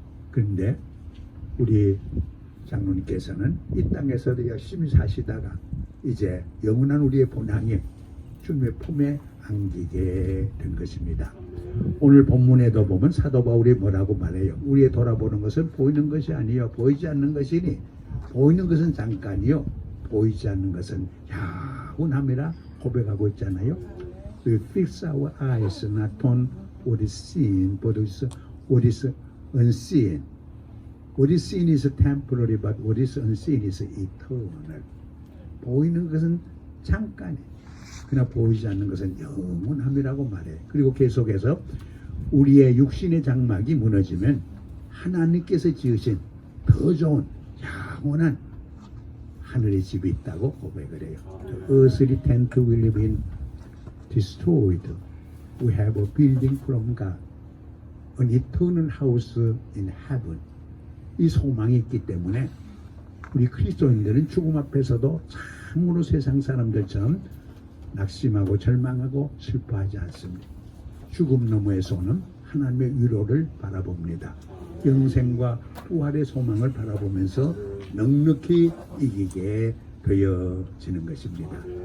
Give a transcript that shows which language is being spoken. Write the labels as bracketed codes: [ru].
[ko] 그런데 우리 장로님께서는 이 땅에서도 열심히 사시다가 이제 영원한 우리의 본향이 주님의 품에 안기게 된 것입니다. 오늘 본문에도 보면 사도 바울이 뭐라고 말해요? 우리의 돌아보는 것은 보이는 것이 아니요 보이지 않는 것이니 보이는 것은 잠깐이요 보이지 않는 것은 영원함이라 고백하고 있잖아요. [en] We fix our eyes not on what is seen but what is unseen. What is seen is temporary but what is unseen is eternal. [ko] 보이는 것은 잠깐이에요. 그러나 보이지 않는 것은 영원함이라고 말해. 그리고 계속해서 우리의 육신의 장막이 무너지면 하나님께서 지으신 더 좋은 영원한 하늘의 집이 있다고 고백을 해요. [en] The earthly tent we live in destroyed. We have a building from God, an eternal house in heaven. [ko] 이 소망이 있기 때문에 우리 그리스도인들은 죽음 앞에서도 참으로 세상 사람들처럼 낙심하고 절망하고 슬퍼하지 않습니다. 죽음 너머에서 오는 하나님의 위로를 바라봅니다. 영생과 부활의 소망을 바라보면서 넉넉히 이기게 되어지는 것입니다.